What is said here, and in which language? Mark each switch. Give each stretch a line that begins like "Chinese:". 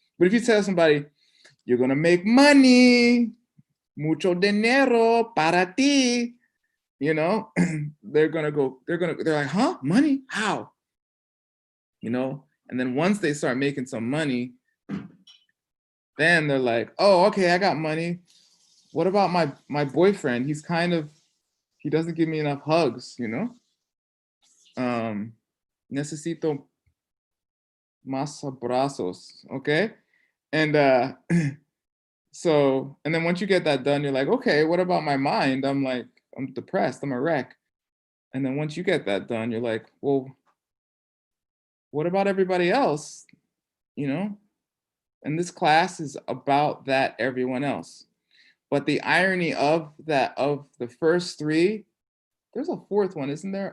English: But if you tell somebody, you're going to make money,
Spanish: mucho dinero para ti,
English: you know, they're like, huh? Money? How? You know? And then once they start making some money, then they're like, oh, okay, I got money. What about my boyfriend? He doesn't give me enough hugs, you know?
Spanish: Necesito más abrazos, okay?
English: And so, and then once you get that done, you're like, okay, what about my mind? I'm depressed, I'm a wreck. And then once you get that done, you're like, well, what about everybody else? You know? And this class is about that everyone else. But the irony of the first 3, there's a 4th one, isn't there?